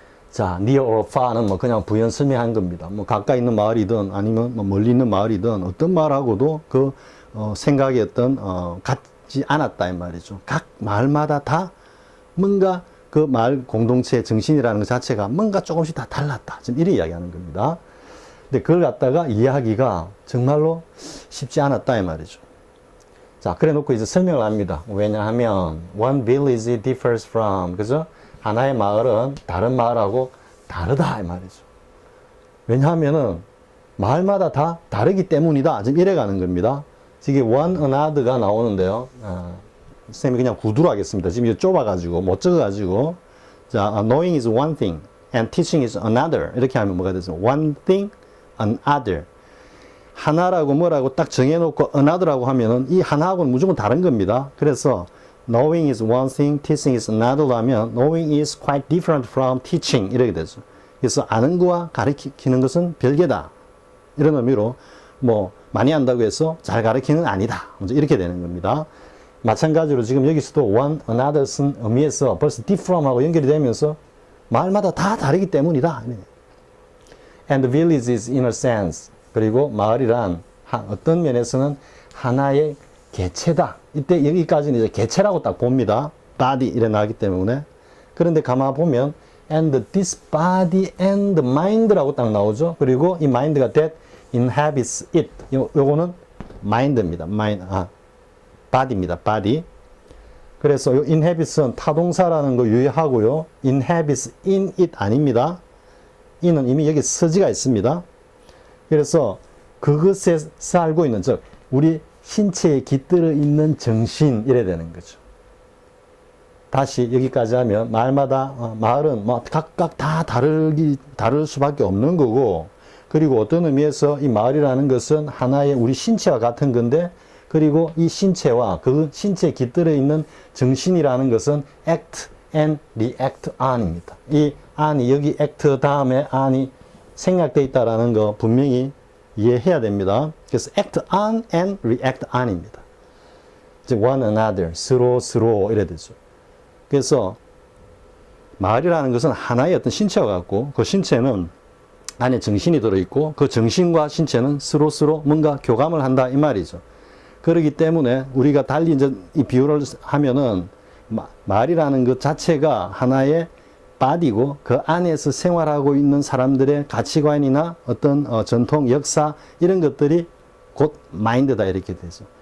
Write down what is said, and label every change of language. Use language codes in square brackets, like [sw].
[ko] 자, near or far는 뭐 그냥 부연 설명한 겁니다. 뭐 가까이 있는 마을이든 아니면 뭐 멀리 있는 마을이든 어떤 마을하고도 그 생각의 어떤 같지 않았다 이 말이죠. 각 마을마다 다 뭔가 그 마을 공동체의 정신이라는 것 자체가 뭔가 조금씩 다 달랐다. 지금 이렇게 이야기하는 겁니다. 근데 그걸 갖다가 이해하기가 정말로 쉽지 않았다 이 말이죠. 자, 그래 놓고 이제 설명을 합니다. 왜냐하면 [en] one village differs from, [ko] 그죠? 하나의 마을은 다른 마을하고 다르다 이 말이죠. 왜냐하면은 마을마다 다 다르기 때문이다. 지금 이래 가는 겁니다. 지금 one another가 나오는데요. 선생님이 그냥 구두로 하겠습니다. 지금 이거 좁아가지고 못 적어가지고 자, [en] knowing is one thing and teaching is another [ko] 이렇게 하면 뭐가 되죠? one thing, another 하나라고 뭐라고 딱 정해놓고 another라고 하면은 이 하나하고는 무조건 다른 겁니다. 그래서 [en] knowing is one thing, teaching is another 하면 knowing is quite different from teaching [ko] 이렇게 되죠. 그래서 아는 거와 가르치는 것은 별개다. 이런 의미로 뭐 많이 안다고 해서 잘 가르치는 아니다. 이렇게 되는 겁니다. 마찬가지로 지금 여기서도 one, another 쓴 의미에서 벌써 differom하고 연결이 되면서 마을마다 다 다르기 때문이다. [en] And the village is in a sense. [ko] 그리고 마을이란 어떤 면에서는 하나의 개체다. 이때 여기까지는 이제 개체라고 딱 봅니다. body 이래 나왔기 때문에. 그런데 가만 보면 [en] and this body and mind [ko] 라고 딱 나오죠. 그리고 이 [en] mind가 that inhabits it. [ko] 요거는 mind입니다. mind. body입니다. body. 그래서 요 inhabits은 타동사라는 거 유의하고요. [en] inhabits in it [ko] 아닙니다. in은 이미 여기 서지가 있습니다. 그래서 그것에 살고 있는, 즉 우리 신체에 깃들어 있는 정신 이래 되는 거죠. 다시 여기까지 하면 마을마다 마을은 뭐 각각 다 다를 수밖에 없는 거고, 그리고 어떤 의미에서 이 마을이라는 것은 하나의 우리 신체와 같은 건데, 그리고 이 신체와 그 신체에 깃들어 있는 정신이라는 것은 [en] act and react on [ko] 입니다. 이 on이 여기 act 다음에 on이 생략되어 있다라는 거 분명히 이해해야 됩니다. 그래서 [en] act on and react on입니다. [ko] 즉 one another, 서로 이래 되죠. 그래서 말이라는 것은 하나의 어떤 신체와 같고 그 신체는 안에 정신이 들어있고 그 정신과 신체는 서로 뭔가 교감을 한다 이 말이죠. 그렇기 때문에 우리가 달리 이제 이 비유를 하면은 말이라는 것 자체가 하나의 바디고 그 안에서 생활하고 있는 사람들의 가치관이나 어떤 전통, 역사 이런 것들이 곧 마인드다 이렇게 되죠.